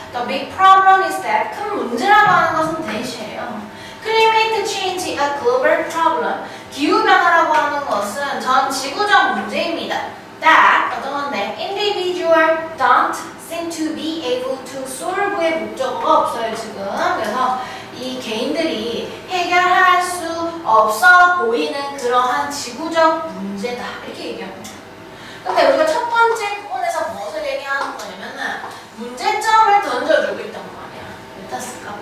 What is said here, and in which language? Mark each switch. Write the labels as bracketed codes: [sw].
[en] The big problem is that [ko] 큰 문제라고 하는 것은 대시예요. [en] Climate change is a global problem. [ko] 기후변화라고 하는 것은 전 지구적 문제입니다. [en] That [ko] 어떤 건데 [en] individual don't seem to be able to solve의 [ko] 목적어가 없어요 지금. 그래서 이 개인들이 해결할 수 없어 보이는 그러한 지구적 문제다 이렇게 얘기합니다. 근데 우리가 첫 번째 부분에서 무엇을 얘기하는 거냐면은 문제점을 던져주고 있단 말이야. 어떻습니까?